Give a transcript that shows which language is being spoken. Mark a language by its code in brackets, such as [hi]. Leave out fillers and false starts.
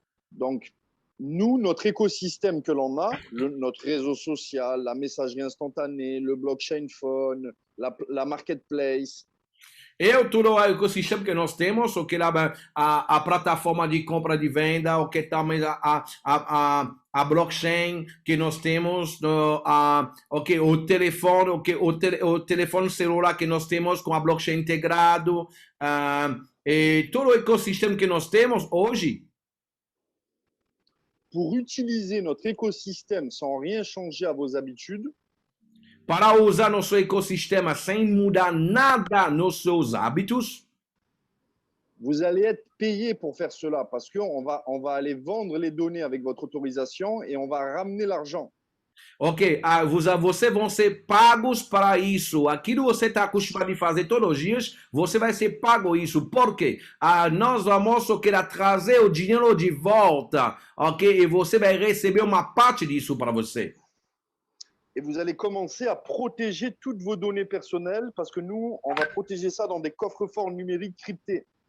[fr] Donc, nous, notre écosystème que l'on a, notre réseau social, la messagerie instantanée, le blockchain phone, la marketplace. [pt] Todo o ecossistema que nós temos, o que a plataforma de compra de venda, o que também a blockchain que nós temos, okay, o telefone, o telefone celular que nós temos com a blockchain integrado, e todo o ecossistema que nós temos hoje. [fr] Pour utiliser notre écosystème sans rien changer à vos habitudes, [pt] para usar nosso ecossistema sem mudar nada nos seus hábitos, [fr] vous allez être payé pour faire cela parce qu'on va aller vendre les données avec votre autorisation et on va ramener l'argent. [pt] Ok, vocês vão ser pagos para isso. Aquilo que você está acostumado a fazer todos os dias, você vai ser pago isso. Por quê? Nós vamos trazer o dinheiro de volta, ok? E você vai receber uma parte disso para você. [fr] Et vous allez commencer à protéger toutes vos données personnelles parce que nous, on va protéger ça dans des coffres-forts numériques cryptés.